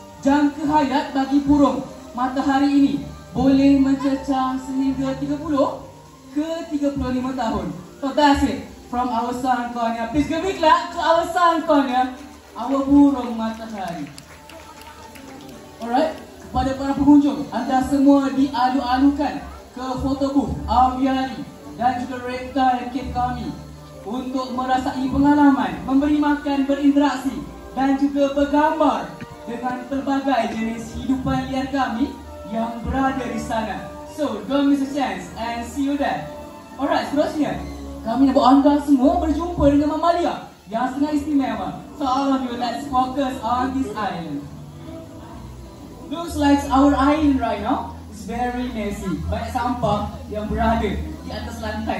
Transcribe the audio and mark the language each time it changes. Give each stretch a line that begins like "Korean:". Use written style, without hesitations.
Malay: Jangka hayat bagi burung matahari ini boleh mencecah sehingga 30 ke 35 tahun.
English: So that's it from our Stankonia. Please give a clap to our Stankonia, our burung matahari.
Malay: Alright, kepada para pengunjung, anda semua dialu-alukan ke photo booth aviari dan juga reptile cave kami untuk merasai pengalaman, memberi makan, berinteraksi dan juga bergambar dengan pelbagai jenis hidupan liar kami yang berada di sana.
English: So, don't miss a chance and see you there.
Malay: Alright, seterusnya kami nak bawa anda semua berjumpa dengan mamalia yang sangat istimewa.
English: So all of you, let's focus on this island. Looks like our island right now is very messy.
Malay: Banyak sampah yang berada di atas lantai.